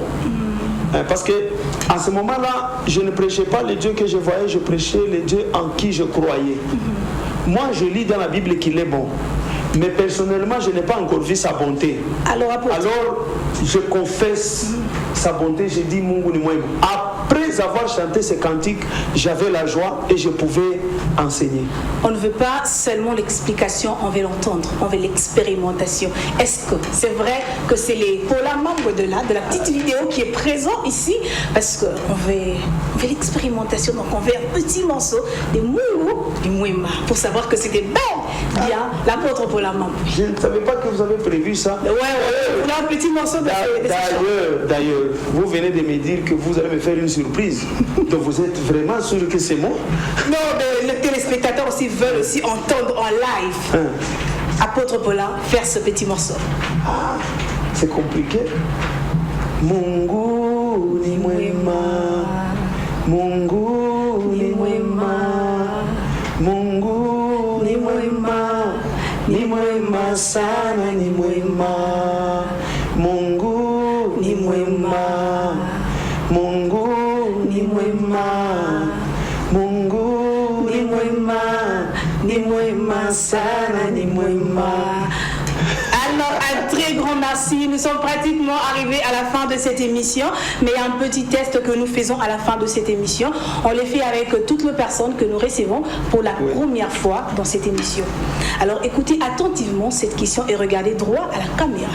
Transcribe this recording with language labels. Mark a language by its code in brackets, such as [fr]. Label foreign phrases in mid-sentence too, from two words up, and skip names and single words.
[fr] Parce que à ce moment-là, je ne prêchais pas le Dieu que je voyais, je prêchais le Dieu en qui je croyais. Moi, je lis dans la Bible qu'il est bon. Mais personnellement, je n'ai pas encore vu sa bonté. Alors je confesse sa bonté. Je dis [sw] Mungu ni mwema. [fr] Après avoir chanté ce cantique, j'avais la joie et je pouvais enseigner. On ne veut pas seulement l'explication, on veut l'entendre, on veut l'expérimentation. Est-ce que c'est vrai que c'est pour la membre de la petite vidéo qui est présent ici? Parce qu'on veut l'expérimentation, donc on veut un petit morceau de [sw] Mungu ni mwema [fr] pour savoir que c'était bien l'apôtre pour la membre. Je ne savais pas que vous avez prévu ça. Ouais, on a un petit morceau de D'ailleurs, vous venez de me dire que vous allez me faire une surprise. Donc vous êtes vraiment sûr que c'est moi? Non, mais les téléspectateurs aussi veulent aussi entendre en live Apôtre Paulin faire ce petit morceau. Ah, c'est compliqué. [sw] Mungu ni mwema, Mungu ni mwema, Mungu ni mwema, ni mwema sana, ni mwema, Mungu ni mwema, Mungu ni mwema, Mungu ni mwema, ni mwema sana, ni mwema. [fr] Alors, un très grand merci. Nous sommes pratiquement arrivés à la fin de cette émission, mais il y a un petit test que nous faisons à la fin de cette émission. On le fait avec toutes les personnes que nous recevons pour la première fois dans cette émission. Alors, écoutez attentivement cette question et regardez droit à la caméra.